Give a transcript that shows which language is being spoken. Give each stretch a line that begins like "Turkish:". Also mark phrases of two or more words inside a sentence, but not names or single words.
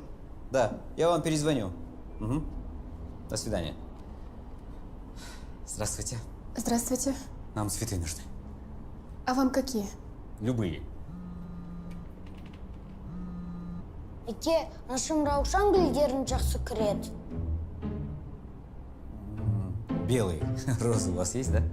Russian: Да, я вам перезвоню. Угу. До свидания. Здравствуйте. Здравствуйте. Нам цветы нужны. А вам какие? Любые.
Kazakh: Әке, нашым Раушан гүлдерін жақсы көреді.
Russian: Белые. Розы у вас есть, да?